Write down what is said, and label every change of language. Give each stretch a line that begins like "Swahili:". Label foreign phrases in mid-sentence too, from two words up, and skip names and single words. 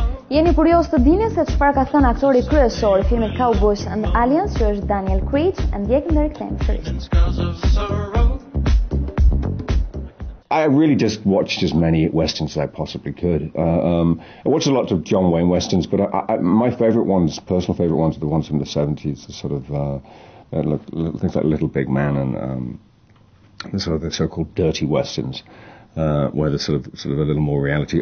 Albanian: Jeni kurioz të dini se çfarë ka thënë aktori kryesor i filmit Cowboys and Aliens, që është Daniel Craig, e ndjekim dhe rikthehemi sërish.
English: I really just watched as many westerns as I possibly could. I watched a lot of John Wayne westerns, but my favorite ones, personal favorite ones, are the ones from the 70s, the sort of things like Little Big Man and the so-called dirty westerns, where there's sort of a little more reality.